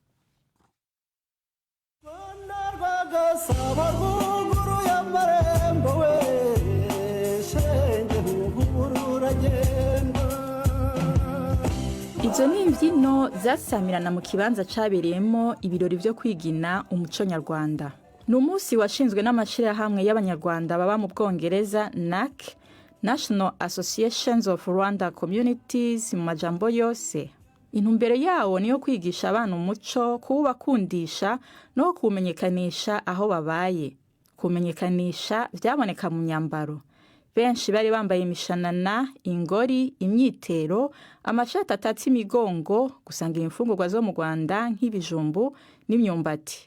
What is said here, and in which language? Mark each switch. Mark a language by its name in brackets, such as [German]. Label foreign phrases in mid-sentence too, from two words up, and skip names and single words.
[Kinyarwanda] Izo ni imbyino zasamirana mu kibanza cyabereyemo ibirori byo kwigina umuco nyarwanda. Ni umunsi washinzwe n'amashyirahamwe y'abanyarwanda baba mu Bwongereza NAC, National Associations of Rwanda Communities mu majambo yose. Intumbero yawo niyo kwigisha abana umuco, kuwubakundisha no kumenyekanisha aho babaye. Kumenyekanisha byaboneka mu myambaro. Benshi bari bambaye imishanana, ingori, imyitero, amashati atatse imigongo, gusanga imfungurwa zo mu Rwanda nk'ibijumbu n'imyumbati.